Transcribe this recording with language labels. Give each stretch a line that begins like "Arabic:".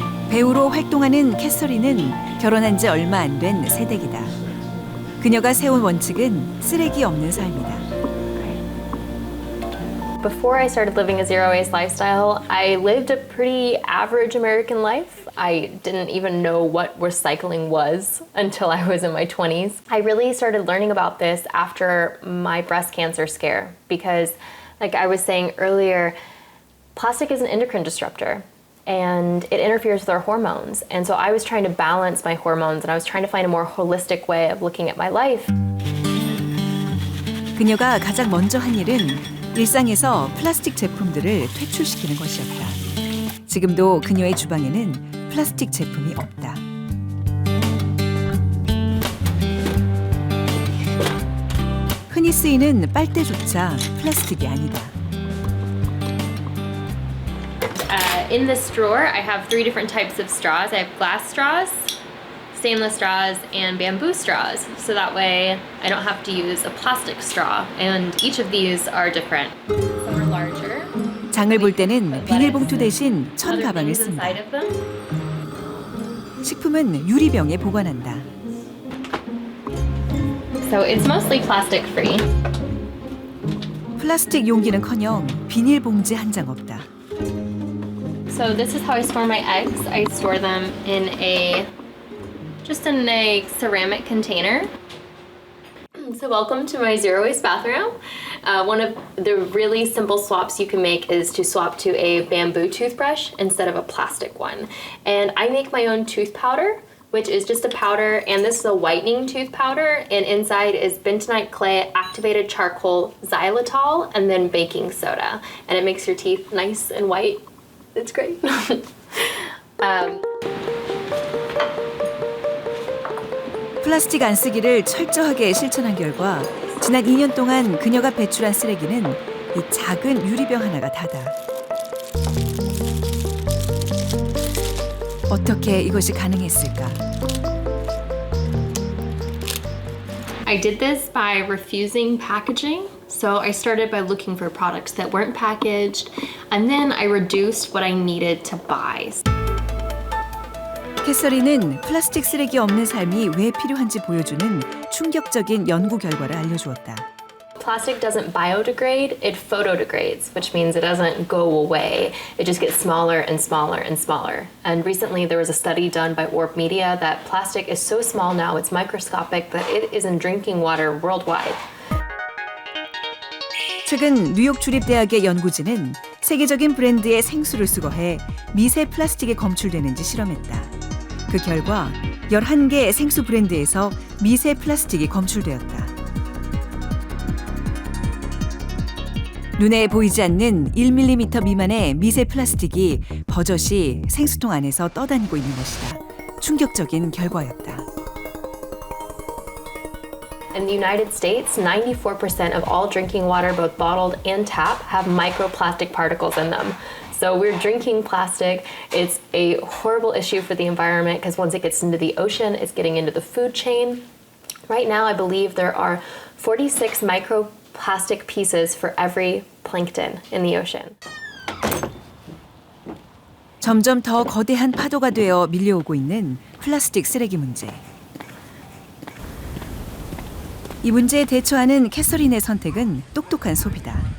Korean: 배우로 활동하는 캐서린은 결혼한 지 얼마 안 된 새댁이다. 그녀가 세운 원칙은 쓰레기 없는 삶이다.
English: Before I started living a zero-waste lifestyle, I lived a pretty average American life. I didn't even know what recycling was until I was in my 20s. I really started learning about this after my breast cancer scare because, like I was saying earlier, plastic is an endocrine disruptor. And it interferes with our hormones. And so I was trying to balance my hormones and I was trying to find a more holistic way of looking at my life.
Korean: 그녀가 가장 먼저 한 일은 일상에서 플라스틱 제품들을 퇴출시키는 것이었다. 지금도 그녀의 주방에는 플라스틱 제품이 없다. 흔히 쓰이는 빨대조차 플라스틱이 아니다.
English: In this drawer, I have 3 different types of straws. I have glass straws, stainless straws, and bamboo straws. So that way I don't have to use a plastic straw. And each of these are different. Some are larger.
Korean: 장을 볼 때는 비닐봉투 대신 천 가방을 쓴다. 식품은 유리병에 보관한다.
English: So it's mostly plastic free.
Korean: 플라스틱 용기는커녕 비닐봉지 한 장 없다.
English: So this is how I store my eggs. I store them in just in a ceramic container. So welcome to my zero waste bathroom. One of the really simple swaps you can make is to swap to a bamboo toothbrush instead of a plastic one. And I make my own tooth powder, which is just a powder, and this is a whitening tooth powder, and inside is bentonite clay, activated charcoal, xylitol, and then baking soda. And it makes your teeth nice and white. It's great.
Korean: 플라스틱 안 쓰기를 철저하게 실천한 결과 지난 2년 동안 그녀가 배출한 쓰레기는 이 작은 유리병 하나가 다다. 어떻게 이것이 가능했을까?
English: I did this by refusing packaging. So I started by looking for products that weren't packaged, and then I reduced what I needed to buy.
Korean: 캐서린은 플라스틱 쓰레기 없는 삶이 왜 필요한지 보여주는 충격적인 연구 결과를 알려주었다.
English: Plastic doesn't biodegrade, it photodegrades, which means it doesn't go away. It just gets smaller and smaller and smaller. And recently there was a study done by Orb Media that plastic is so small now, it's microscopic, that it is in drinking water worldwide.
Korean: 최근 뉴욕 주립대학의 연구진은 세계적인 브랜드의 생수를 수거해 미세 플라스틱에 검출되는지 실험했다. 그 결과 11개 생수 브랜드에서 미세 플라스틱이 검출되었다. 눈에 보이지 않는 1mm 미만의 미세 플라스틱이 버젓이 생수통 안에서 떠다니고 있는 것이다. 충격적인 결과였다.
English: In the United States, 94% of all drinking water, both bottled and tap, have microplastic particles in them. So we're drinking plastic. It's a horrible issue for the environment because once it gets into the ocean, it's getting into the food chain. Right now, I believe there are 46 microplastic pieces for every plankton in the ocean.
Korean: 점점 더 거대한 파도가 되어 밀려오고 있는 플라스틱 쓰레기 문제. 이 문제에 대처하는 캐서린의 선택은 똑똑한 소비다.